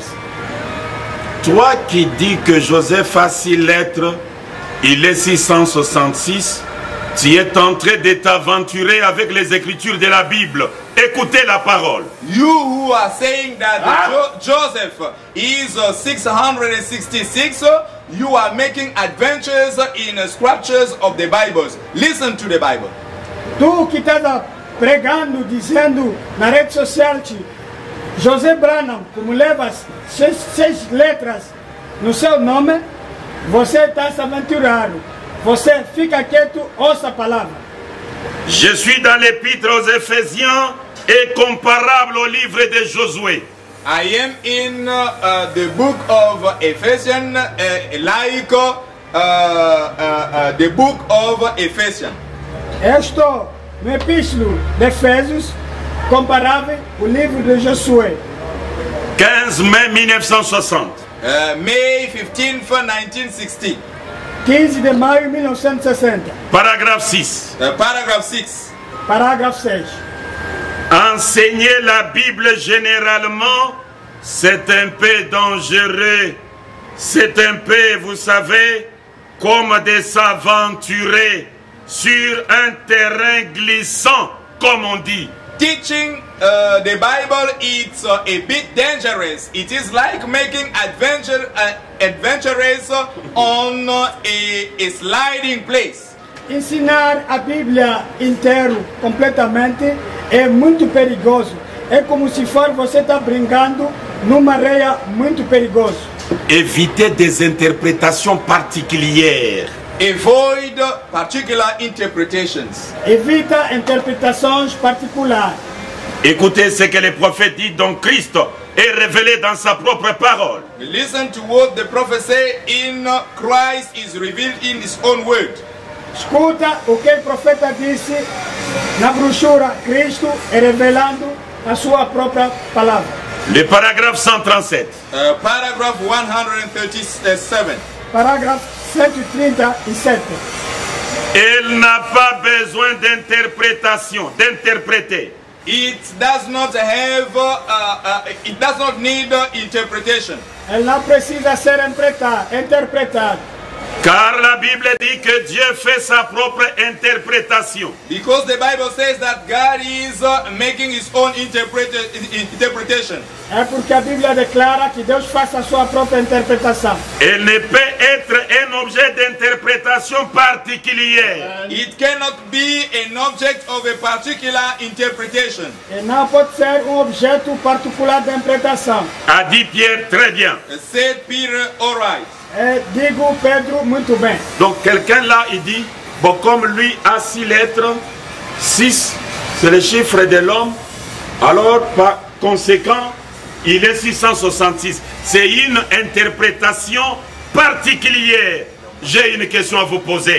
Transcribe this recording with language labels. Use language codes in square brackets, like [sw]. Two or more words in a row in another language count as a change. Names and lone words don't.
[fr] Toi qui dis que Joseph a 6 lettres, il est 666, tu es en train de t'aventurer avec les Écritures de la Bible. Écoutez la parole. [en] You who are saying that Joseph is 666, you are making adventures in the scriptures of the Bibles. Listen to the Bible. [pt] Tu que está pregando, dizendo na rede social que José Branham, como leva 6 letras no seu nome, você está se aventurando. Você fica quieto, ouça a palavra. [fr] Je suis dans l'épître aux Éphésiens et comparable au livre de Josué. [en] I am in the book of Ephesians, like the book of Ephesians. [pt] Estou no epístolo de Efésios, comparável ao livro de Josué. [fr] 15 mai 1960. [en] May 15th, 1960. [pt] 15 de maio de 1960. [fr] Paragraphe 6. [en] Paragraph 6. [pt] Parágrafo 6. [fr] Enseigner la Bible généralement, c'est un peu dangereux. C'est un peu, vous savez, comme de s'aventurer sur un terrain glissant, comme on dit. [en] Teaching the Bible, it's a bit dangerous. It is like making adventures on a sliding place. [pt] Ensinar a Bíblia inteira, completamente, é muito perigoso. É como se for você estar brincando numa areia muito perigosa. [fr] Éviter des interprétations particulières. [en] Avoid particular interpretations. [pt] Evita interpretações particulares. [fr] Écoutez ce que le prophète dit, donc Christ est révélé dans sa propre parole. [en] Listen to what the prophet say in Christ is revealed in his own word. [pt] Escuta o que o profeta disse na brochura. Cristo é revelando a sua própria palavra. [fr] Le paragraphe 137. [en] Paragraph 137. [pt] Parágrafo 137. [fr] Elle n'a pas besoin d'interprétation, d'interpréter. [en] It does not have, it does not need interpretation. [pt] Ele não precisa ser interpretado. [fr] Car la Bible dit que Dieu fait sa propre interprétation. [en] Because the Bible says that God is making his own interpretation. [pt] É porque a Bíblia declara que Deus faz a sua própria interpretação. [fr] Elle ne peut être un objet d'interprétation particulière. [en] It cannot be an object of a particular interpretation. [pt] E não pode ser objeto particular de interpretação. [fr] A dit Pierre, très bien. [en] Said Peter, all right. [pt] Digo Pedro, muito bem. [fr] Donc quelqu'un là, il dit, bon, comme lui a 6 lettres, 6, c'est le chiffre de l'homme, alors par conséquent, il est 666. C'est une interprétation particulière. J'ai une question à vous poser.